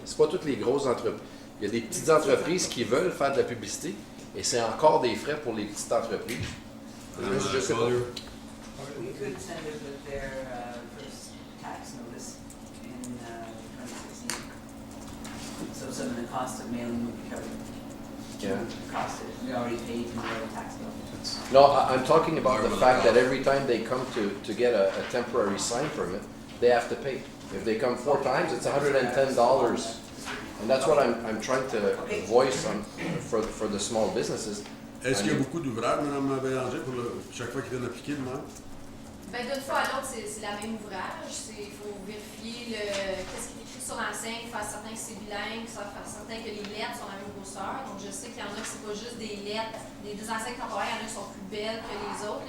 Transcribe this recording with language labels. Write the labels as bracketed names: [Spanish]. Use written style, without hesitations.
[French] C'est pas toutes les grosses entreprises. Il y a des petites entreprises qui veulent faire de la publicité et c'est encore des frais pour les petites entreprises. Je sais pas. [English] We could send it with their first tax notice in 2016. So some of the cost of mailing would be covered. Yeah. Cost it. We already paid for their tax bill. No, I'm talking about the fact that every time they come to get a temporary sign permit, they have to pay. If they come 4 times, it's $110. And that's what I'm trying to voice for the small businesses. [French] Est-ce qu'il y a beaucoup d'ouvrages, Mme Bélanger, pour chaque fois qu'ils viennent appliquer le même? Ben, d'une fois à l'autre, c'est la même ouvrage. Il faut vérifier qu'est-ce qui est écrit sur l'enseigne, faire certain que c'est bilingue, faire certain que les lettres sont la même grosseur. Donc, je sais qu'il y en a que c'est pas juste des lettres. Des enseignes temporaires, il y en a qui sont plus belles que les autres.